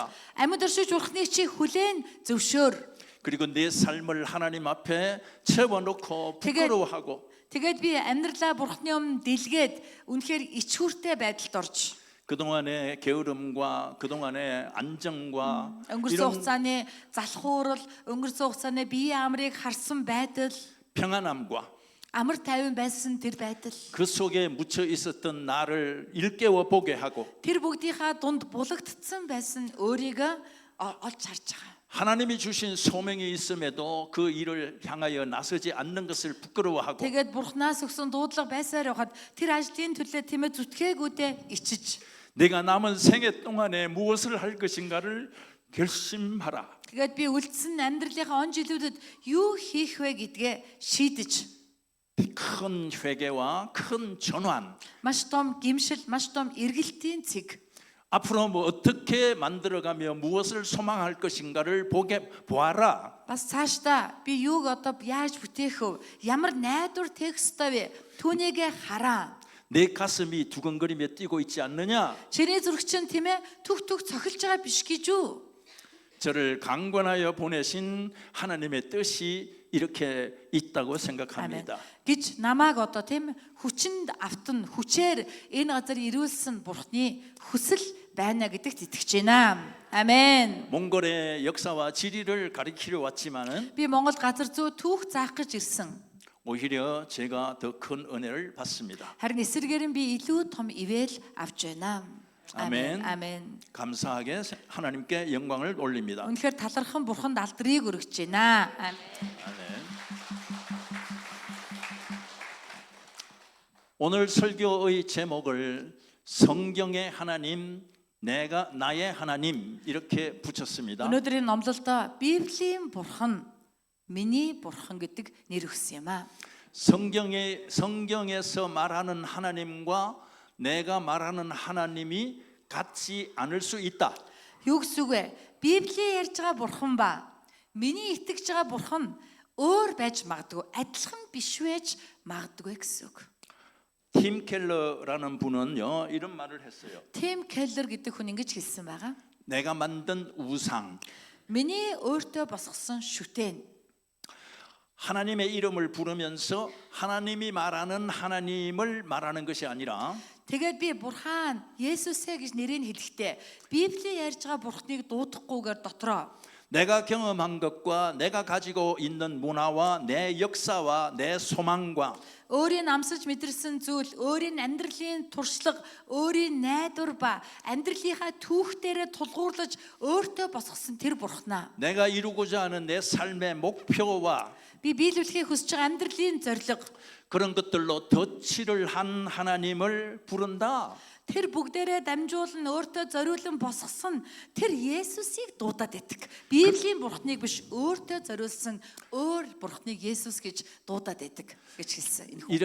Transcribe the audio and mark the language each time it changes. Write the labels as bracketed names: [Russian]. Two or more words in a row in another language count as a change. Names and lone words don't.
[Mongolian] Амьд оршиж бурхныг чи хүлээн зөвшөөр. [Korean] 그리고 내 삶을 하나님 앞에 채워놓고 부끄러워하고 [Mongolian] Тэгээд би амьдралаа бурхны өмнө дэлгээд үнэхээр ичхүүртэй байдалд орж [Korean] 그동안의 게으름과 그동안의 안정과 [Mongolian] өнгөрсөн хугацааны залхуурал, өнгөрсөн хугацааны биеийн амрыг харсан байдал, [Korean] 평안함과 [Mongolian] амар тайван байсан тэр байдал. [Korean] 그 속에 묻혀 있었던 나를 일깨워 보게 하고 [Mongolian] Тэр бүгдийнхаа дунд булагдсан байсан өөрийгөө олж харж байгаа. [Korean] 하나님이 주신 소명이 있음에도 그 일을 향하여 나서지 않는 것을 부끄러워하고 [Mongolian] Тэгээд бурхнаас өгсөн дуудлага байсаар явахад тэр ажлын төлөө тиймээ зүтгээгүүдээ ичиж [Korean] 내가 남은 생애 동안에 무엇을 할 것인가를 결심하라. [Mongolian] Тэгээд би үлдсэн амьдралынхаа он жилүүдэд юу хийх вэ гэдгээ шийдэж [Korean] 큰 회개와 큰 전환. [Mongolian] маш том гимшил, маш том эргэлтийн цэг. [Korean] 앞으로 뭐 어떻게 만들어가며 무엇을 소망할 것인가를 보아라. [Mongolian] Бас цаашдаа би юуг одоо яаж бүтээх вэ? Ямар найдвар тех ёстой вэ? Түүнийгээ хараа. [Korean] 내 가슴이 두근거리며 뛰고 있지 않느냐? [Mongolian] Чиний зүрх чинь тийм ээ түх цохилж байгаа биш гэж үү? [Korean] 저를 강권하여 보내신 하나님의 뜻이 이렇게 있다고 [Mongolian] Амен. [Korean] 생각합니다. [Mongolian] Гэж намааг одоо тийм хүчинд автан хүчээр энэ газар ирүүлсэн Бурхны хүсэл байна гэдэгт итгэж байна. Амен. [Korean] 몽골의 역사와 지리를 가리키려 왔지만은 [Mongolian] Би Монгол газар зүй түүх заах гэж ирсэн. [Korean] 오히려 제가 더 큰 은혜를 받습니다. [Mongolian] Харин эсрэгээр нь би илүү том ивэл авч байна. [Korean] 아멘. [Mongolian] Амен. [Korean] 감사하게 하나님께 영광을 올립니다. [Mongolian] Үнэхээр талархан Бурханд алдрыг өргөж байна. Амен. [Korean] 아멘. 오늘 설교의 제목을 성경의 하나님, 내가 나의 하나님 이렇게 붙였습니다. [Mongolian] Өнөөдрийн номлолдоо Библийн Бурхан, миний Бурхан гэдэг нэр өгсөн юм аа. [Korean] 성경에서 말하는 하나님과 내가 말하는 하나님이 같지 않을 수 있다. [Mongolian] Юу гэсэн үг вэ? Библийн ярьж байгаа Бурхан ба миний итгэж байгаа Бурхан өөр байж магадгүй, адилхан биш байж магадгүй гэсэн үг. [Korean] 팀 켈러라는 분은요 이런 말을 했어요. [Mongolian] Тим Келлер гэдэг хүн ингэж хэлсэн байгаа. [Korean] 내가 만든 우상, [Mongolian] Миний өөртөө босгосон шүтэн. [Korean] 하나님의 이름을 부르면서 하나님이 말하는 하나님을 말하는 것이 아니라 [Mongolian] Тэгээд би Бурхан Есүсээ гэж нэрийг хэлэхдээ Библийн ярьж байгаа Бурханыг дуудахгүйгээр дотроо [Korean] 내가 경험한 것과 내가 가지고 있는 문화와 내 역사와 내 소망과 [Mongolian] өөрийн амсаж мэдэрсэн зүйл, өөрийн амьдралын туршлага, өөрийн найдвар ба амьдралынхаа түүхтээрээ тулгуурлаж өөртөө босгосон тэр Бурханаа. [Korean] 내가 이루고자 하는 내 삶의 목표와 [Mongolian] Би биелүүлэхийг хүсэж байгаа амьдралын зорилго [Korean] 그런 것들로 덧칠을 한 하나님을 부른다. [Mongolian] тэр бүгдээрээ дамжуулан өөртөө зориулан босгосон тэр Есүсийг дуудаад байдаг. Библийн Бурханыг биш өөртөө зориулсан өөр Бурханыг Есүс гэж дуудаад байдаг гэж хэлсэн энэ хүн.